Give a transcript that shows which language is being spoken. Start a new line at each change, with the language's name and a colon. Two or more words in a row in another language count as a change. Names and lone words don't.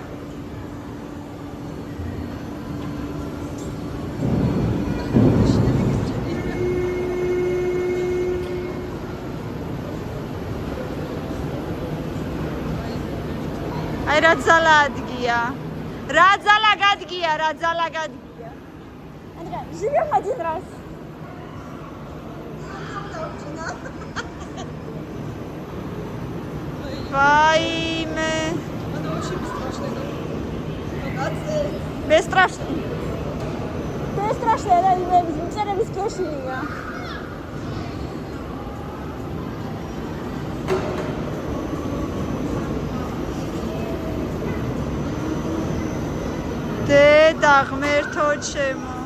Georgian: აი რა ძალა ადგია. რა ძალა გადგია, რა ძალა გადგია. ანდრა,
Russian: живём один раз. Вайме. Это вообще бесстрашно. Бесстрашно. Бесстрашно, да, мы без кешения.
Georgian: დედა ღმერთო ჩემო.